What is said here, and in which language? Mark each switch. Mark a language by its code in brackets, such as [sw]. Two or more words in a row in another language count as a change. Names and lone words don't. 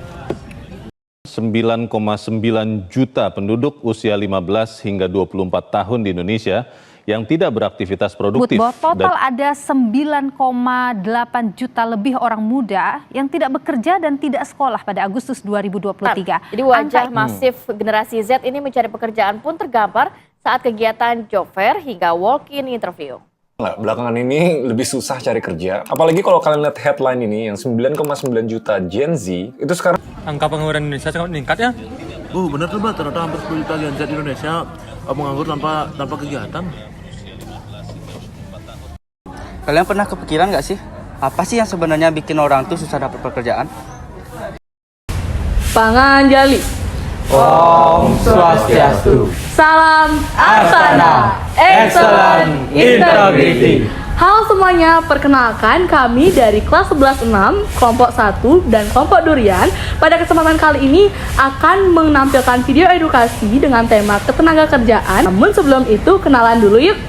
[id] 9,9 juta penduduk usia 15 hingga 24 tahun di Indonesia yang tidak beraktivitas produktif. Total ada 9,8 juta lebih orang muda yang tidak bekerja dan tidak sekolah pada Agustus 2023. Jadi wajah masif generasi Z ini mencari pekerjaan pun tergambar saat kegiatan [en] job fair [id] hingga [en] walk-in interview. [id] Belakangan ini lebih susah cari kerja. Apalagi kalau kalian lihat headline ini yang 9,9 juta Gen Z itu sekarang. Angka pengangguran Indonesia sangat meningkat ya? Benar tuh Mbak, ternyata hampir 10 juta Gen Z di Indonesia menganggur tanpa kegiatan. Kalian pernah kepikiran nggak sih, apa sih yang sebenarnya bikin orang tuh susah dapat pekerjaan? [ban] Panganjali. [sa] Om Swastiastu. [id] Salam Asana. [en] Excellent Integrity. [id] Halo semuanya, perkenalkan kami dari kelas 11-6, kelompok 1 dan kelompok Durian. Pada kesempatan kali ini akan menampilkan video edukasi dengan tema ketenagakerjaan. Namun sebelum itu kenalan dulu yuk.